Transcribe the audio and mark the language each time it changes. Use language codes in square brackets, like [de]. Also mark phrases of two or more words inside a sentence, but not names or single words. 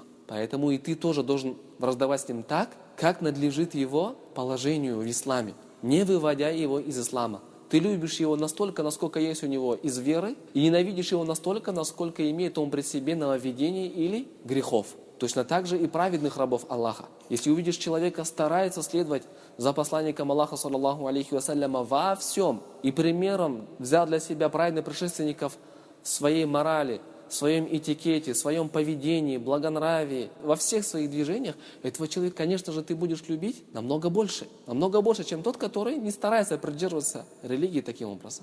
[ru] Поэтому и ты тоже должен враждовать с ним так, как надлежит его положению в исламе, не выводя его из ислама. Ты любишь его настолько, насколько есть у него из веры, и ненавидишь его настолько, насколько имеет он при себе нововведений или грехов. Точно так же и праведных рабов Аллаха. Если увидишь человека, старается следовать за посланником Аллаха, [ar] صلى الله عليه وسلم, [ru] во всем, и примером взял для себя праведных предшественников в своей морали, в своем этикете, в своем поведении, благонравии, во всех своих движениях, этого человека, конечно же, ты будешь любить намного больше, чем тот, который не старается придерживаться религии таким образом.